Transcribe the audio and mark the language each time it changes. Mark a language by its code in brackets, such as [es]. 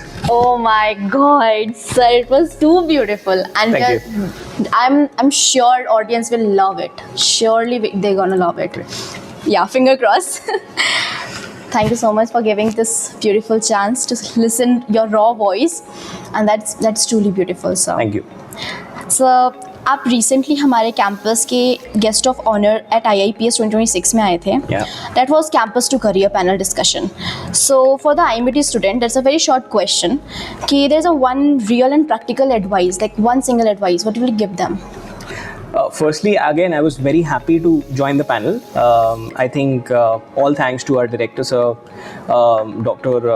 [en] Oh my God, sir, it was too beautiful, and Thank I'm sure audience will love it. Surely they're gonna love it. Yeah, finger crossed. Thank you so much for giving this beautiful chance to listen your raw voice, and that's truly beautiful, sir. Thank you. [hi] So, आप recently हमारे campus के [en] guest of honour at [hi] IIPS 2026 में आए थे. [en] That was campus to career panel discussion. So for the IMED student, that's a very short question कि there is a one real and practical advice, like one single advice, what will you give them? Firstly, again, I was very happy to join the panel. I think all thanks to our director, sir, Dr.